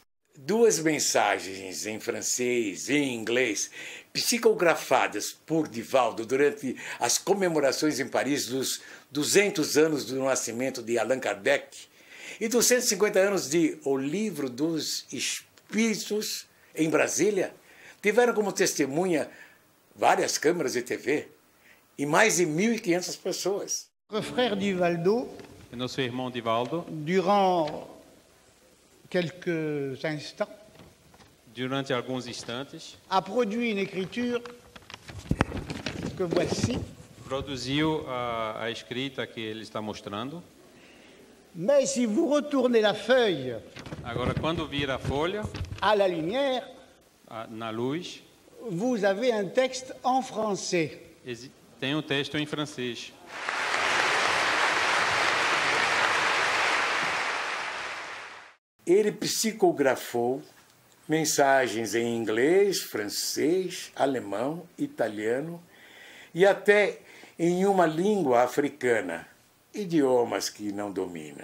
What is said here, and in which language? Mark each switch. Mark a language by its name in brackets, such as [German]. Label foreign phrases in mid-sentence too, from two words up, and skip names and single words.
[Portuguese] 2 mensagens em francês e em inglês, psicografadas por Divaldo durante as comemorações em Paris dos 200 anos do nascimento de Allan Kardec e dos 150 anos de O Livro dos Espíritos em Brasília, tiveram como testemunha várias câmeras de TV e mais de 1.500 pessoas. [French] Notre frère Divaldo, [Portuguese] nosso irmão Divaldo, [French] durant quelques instants, [Portuguese] durante alguns instantes, [French] a produit une écriture que voici. [Portuguese] Produziu a escrita que ele está mostrando. [French] Mais si vous retournez la feuille, [Portuguese] agora quando vira a folha, [French] à la lumière, [Portuguese] na luz, [French] vous avez un texte en français. [Portuguese] Tem um texto em francês. Ele psicografou mensagens em inglês, francês, alemão, italiano e até em uma língua africana, idiomas que não domina.